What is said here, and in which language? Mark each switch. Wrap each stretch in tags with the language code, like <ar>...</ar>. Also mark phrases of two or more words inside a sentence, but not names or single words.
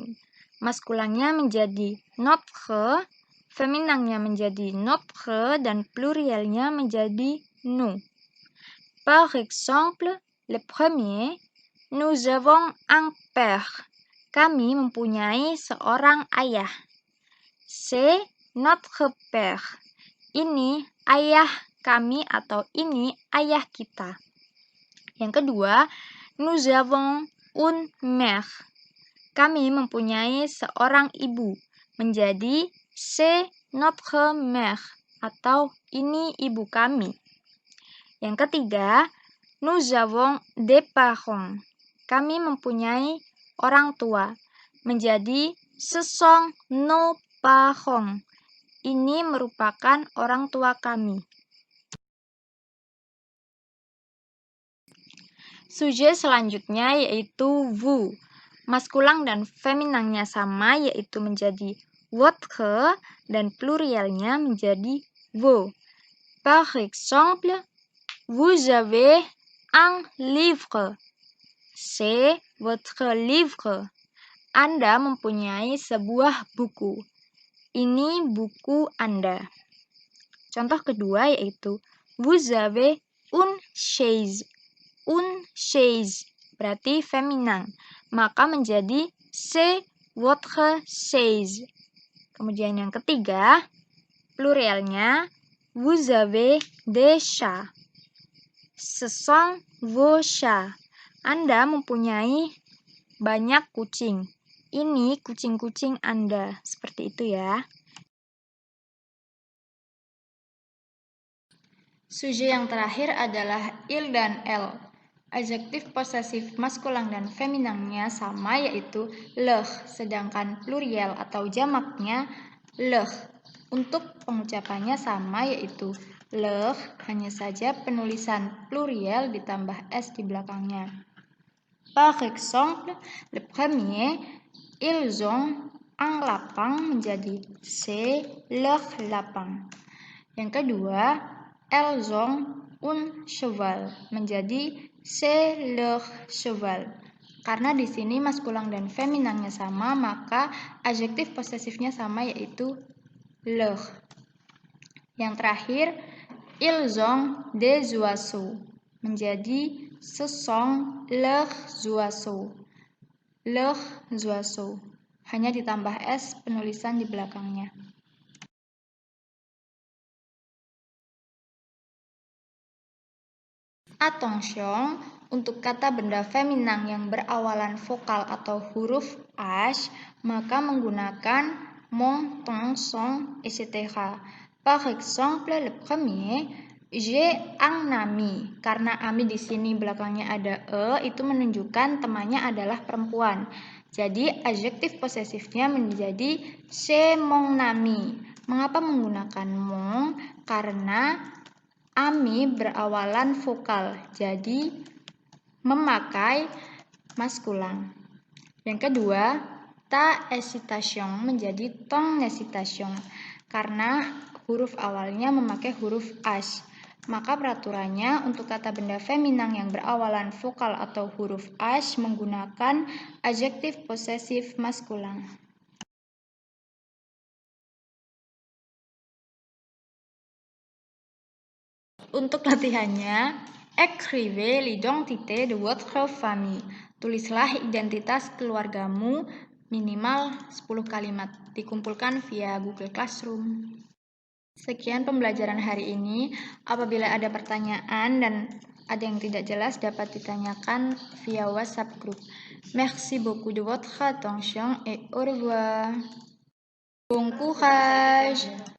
<id>Maskulannya menjadi notre, feminangnya menjadi notre, dan plurialnya menjadi nous.</id> <fr>Par exemple, le premier, nous avons un père.</fr> <id>Kami mempunyai seorang ayah.</id> <fr>C'est notre père.</fr> <id>Ini ayah kami atau ini ayah kita. Yang kedua,</id> <fr>nous avons une mère.</fr> <id>Kami mempunyai seorang ibu. Menjadi</id> <fr>c'est notre mère</fr> <id>atau ini ibu kami. Yang ketiga,</id> <fr>nous avons des parents.</fr> <id>Kami mempunyai orang tua. Menjadi</id> <fr>ce sont nos parents.</fr> <id>Ini merupakan orang tua kami. Sujet selanjutnya yaitu vous. Maskulang dan feminangnya sama yaitu menjadi votre, dan plurialnya menjadi vos.</id> <fr>Par exemple, vous avez un livre. C'est votre livre.</fr> <id>Anda mempunyai sebuah buku. Ini buku Anda. Contoh kedua yaitu</id> <fr>vous avez une chaise. Une chaise</fr> <id>berarti feminang. Maka menjadi</id> <fr>c'est votre chaise.</fr> <id>Kemudian yang ketiga, plurialnya</id> <fr>vous avez des chats. Ce sont vos chats.</fr> <id>Anda mempunyai banyak kucing. Ini kucing-kucing Anda. Seperti itu ya. Sujet yang terakhir adalah il dan elle. Adjektif posesif maskulang dan feminangnya sama yaitu leur, sedangkan plurial atau jamaknya leur. Untuk pengucapannya sama yaitu leur, hanya saja penulisan plurial ditambah s di belakangnya.</id> <fr>Par exemple, le premier, ils ont un lapin menjadi c'est leur lapin.</fr> <id>Yang kedua,</id> <fr>elles ont un cheval menjadi c'est leur cheval.</fr> <id>Karena di sini maskulang dan feminangnya sama, maka adjektif posesifnya sama, yaitu leur. Yang terakhir,</id> <fr>ils ont des oiseaux, menjadi ce sont leurs oiseaux. Leurs oiseaux.</fr> <id>Hanya ditambah S penulisan di belakangnya. Attention, untuk kata benda feminang yang berawalan vokal atau huruf H, maka menggunakan mon, ton, son, etc.</id> <fr>Par exemple, le premier, j'ai un ami.</fr> <id>Karena ami di sini belakangnya ada itu menunjukkan temannya adalah perempuan. Jadi adjektif posesifnya menjadi</id> <fr>c'est mon ami.</fr> <id>Mengapa menggunakan mon? Karena ami berawalan vokal, jadi memakai maskulang. Yang kedua,</id> <fr>ta hésitation</fr> <id>menjadi</id> <fr>ton hésitation,</fr> <id>karena huruf awalnya memakai huruf H. Maka peraturannya untuk kata benda feminang yang berawalan vokal atau huruf H menggunakan adjektif posesif maskulang. Untuk latihannya,</id> <fr>écrivez l'identité de votre famille.</fr> <id>Tulislah identitas keluargamu minimal 10 kalimat. Dikumpulkan via Google Classroom. Sekian pembelajaran hari ini. Apabila ada pertanyaan dan ada yang tidak jelas dapat ditanyakan via WhatsApp group.</id> <fr>Merci beaucoup de votre attention et au revoir. Bon courage!</fr>